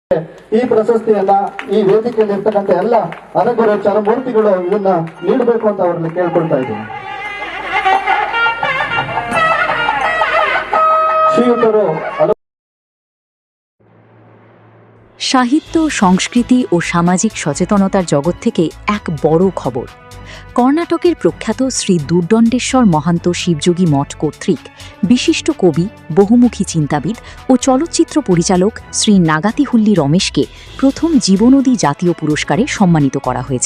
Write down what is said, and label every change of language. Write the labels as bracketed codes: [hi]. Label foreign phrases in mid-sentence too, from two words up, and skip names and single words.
[kn] ಈ ಪ್ರಶಸ್ತಿಯನ್ನ ಈ ವೇದಿಕೆಯಲ್ಲಿ ಇರ್ತಕ್ಕಂಥ ಎಲ್ಲ ಅರಗುರು ಚರಮೂರ್ತಿಗಳು ಇದನ್ನ ನೀಡಬೇಕು ಅಂತ ಅವರಲ್ಲಿ ಕೇಳ್ಕೊಳ್ತಾ ಇದ್ದೀನಿ. ಶ್ರೀಯುತರು [bn] সাহিত্য, সংস্কৃতি ও সামাজিক সচেতনতার জগৎ থেকে এক বড় খবর। কর্ণাটকের প্রখ্যাত শ্রী দুর্দণ্ডেশ্বর মহান্ত শিবযোগী মঠ কর্তৃক বিশিষ্ট কবি, বহুমুখী চিন্তাবিদ ও চলচ্চিত্র পরিচালক শ্রী নাগাতিহুল্লি রমেশকে প্রথম জীবনদী জাতীয় পুরস্কারে সম্মানিত করা হয়েছে।